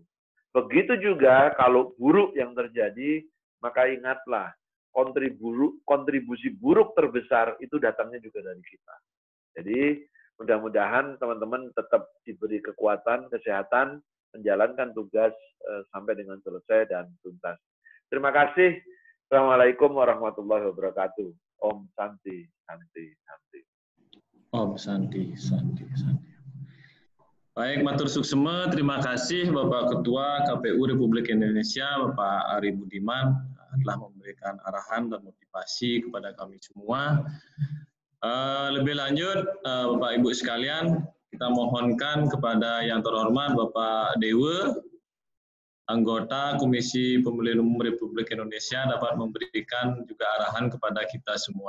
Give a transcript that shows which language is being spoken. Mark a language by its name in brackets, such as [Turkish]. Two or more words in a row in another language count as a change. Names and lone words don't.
[Indonesian] Begitu juga kalau buruk yang terjadi, maka ingatlah, kontribusi buruk terbesar itu datangnya juga dari kita. Jadi mudah-mudahan teman-teman tetap diberi kekuatan, kesehatan, menjalankan tugas sampai dengan selesai dan tuntas. Terima kasih. [Arabic] السلام عليكم ورحمة الله وبركاته. [Balinese] Om Santi, Santi, Santi. Om Santi, Santi, Santi. Baik, matur suksema. [Indonesian] Terima kasih Bapak Ketua KPU Republik Indonesia, Bapak Ari Budiman, telah memberikan arahan dan motivasi kepada kami semua. Lebih lanjut, Bapak Ibu sekalian, kita mohonkan kepada yang terhormat Bapak Dewa, anggota Komisi Pemilihan Umum Republik Indonesia, dapat memberikan juga arahan kepada kita semua.